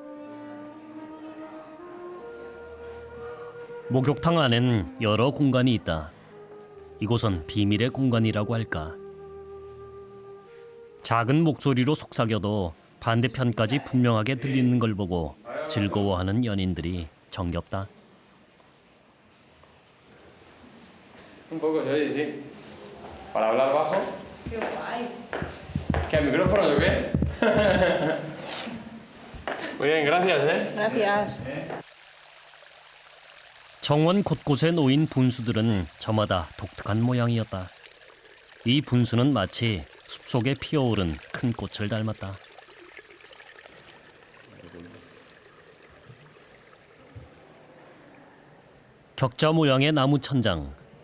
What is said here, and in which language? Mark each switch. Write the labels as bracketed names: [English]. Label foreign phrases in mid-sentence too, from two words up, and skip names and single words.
[Korean] 목욕탕 안엔 여러 공간이 있다. 이곳은 비밀의 공간이라고 할까. 작은 목소리로 속삭여도 반대편까지 분명하게 들리는 걸 보고 즐거워하는 연인들이 정겹다. [Spanish] Un poco se oye, sí. Para hablar bajo. Qué guay. ¿Qué, el micrófono o qué? Muy bien, gracias, Gracias. [Korean] 정원 곳곳에 놓인 분수들은 저마다 독특한 모양이었다. 이 분수는 마치 숲속에 피어오른 큰 꽃을 닮았다. 격자 모양의 나무 천장.